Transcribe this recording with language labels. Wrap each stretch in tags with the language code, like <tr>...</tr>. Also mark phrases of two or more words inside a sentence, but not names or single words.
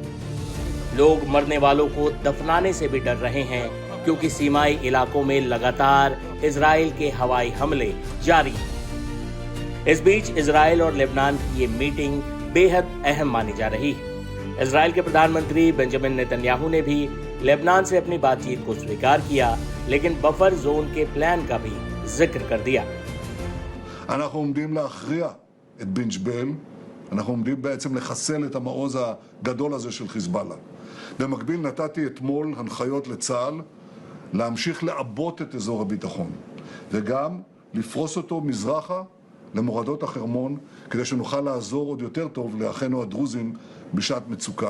<hi>लोग मरने वालों को दफनाने से भी डर रहे हैं, क्योंकि सीमाई इलाकों में लगातार इजराइल के हवाई हमले जारी हैं। इस बीच इजराइल और लेबनान की ये मीटिंग बेहद अहम मानी जा रही है। इजराइल के प्रधानमंत्री बेंजामिन नेतन्याहू ने भी लेबनान से अपनी बातचीत को स्वीकार किया, लेकिन</hi> <en>buffer zone</en> <hi>के प्लान का भी जिक्र कर दिया।</hi> <he>אנחנו עומדים להכריע את בן ג'בייל, אנחנו עומדים בעצם לחסל את המעוז הגדול הזה של חיזבאללה. במקביל נתתי אתמול הנחיות לצה"ל להמשיך לעבות את אזור הביטחון, וגם לפרוס אותו מזרחה למורדות החרמון, כדי שנוכל לעזור עוד יותר טוב לאחינו הדרוזים בשעת מצוקה.</he>